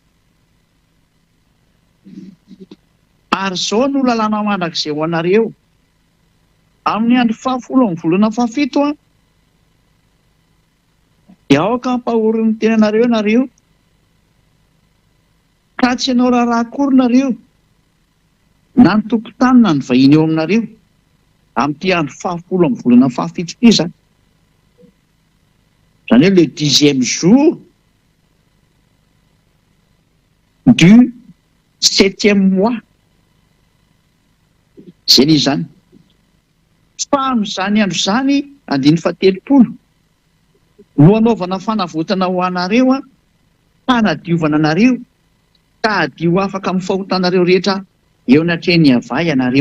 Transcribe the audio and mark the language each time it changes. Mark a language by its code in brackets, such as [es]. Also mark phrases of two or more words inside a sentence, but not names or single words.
[mg] Ary izao no lalàna mandrakizay ho anareo amin'ny andro fahafolo amin'ny volana fahafito a, dia aoka hampahory ny tenanareo nareo, ka tsy ianao raharaha akory nareo na ny tompon-tany na ny vahiny eo aminareo amin'ity andro fahafolo amin'ny volana fahafito ity zany. Izany hoe [fr] le 10e jour du 7e mois. [mg] Zay ny izany. Fa amin'izany andro izany andiny fahatelopolo no anaovana fanavotana ho anareo a, hanadiovana anareo ka adio afaka amin'ny fahotanareo rehetra eo anatrehany avay anareo.